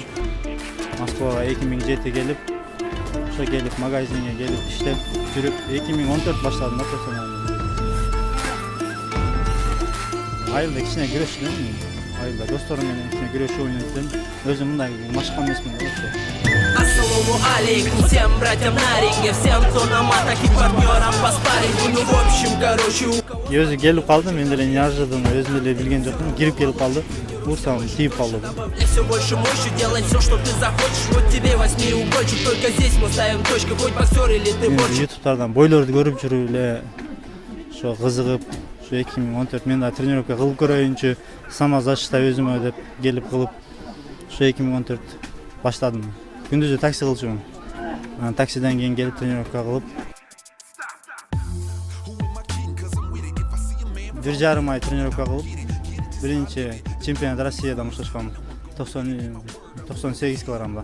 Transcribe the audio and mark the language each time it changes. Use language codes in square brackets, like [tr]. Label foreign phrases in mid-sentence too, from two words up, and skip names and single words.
[ky] Москвага 2007 келип, ошо келип магазинге келип иштеп жүрүп 2014 баштадым профессионально. Айылда кичине күрөшчүмүн. Айылда досторум менен кичине күрөшүү ойнойт. Өзүм мындай машыккан эмесмин да. [ru] Ассаламу алейкум всем братьям на ринге, всем кто на матах и партнерам по спаррингу. Ну в общем, короче, [ky] Өзү келип калдым, мен деле неожиданно өзүм деле билген жокмун. Кирип келип калды. Урсам тийип калды. [ru] все больше мощи, делай все, что ты захочешь. Вот тебе восьмиугольчик, только здесь мы ставим точки, хоть боксер или ты борщик. [ky] Ютубтардан бойлорду көрүп жүрүп эле ошо кызыгып, ошо 2014 мен да тренировка кылып көрөйүнчү, самозащита өзүмө деп келип кылып, ошо 2014 баштадым. Күндүзү такси кылчумун. Таксиден кийин келип тренировка кылып 1,5 ай тренировка кылып, биринчи чемпионат Россияда мушташкам 98 килограммда.